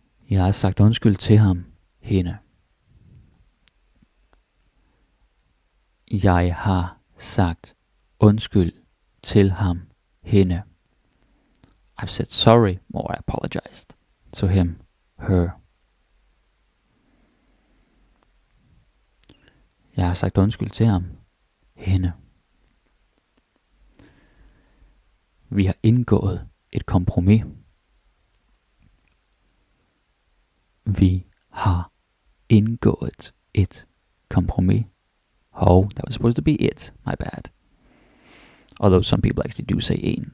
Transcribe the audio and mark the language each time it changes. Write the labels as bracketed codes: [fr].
[da] Jeg har sagt undskyld til ham, hende. Jeg har sagt undskyld til ham, hende. [en] I've said sorry, or I apologized to him, her. [da] Jeg har sagt undskyld til ham, hende. Vi har indgået et kompromis. Vi har indgået et kompromis. [en] Oh, that was supposed to be it. My bad. Although some people actually do say en.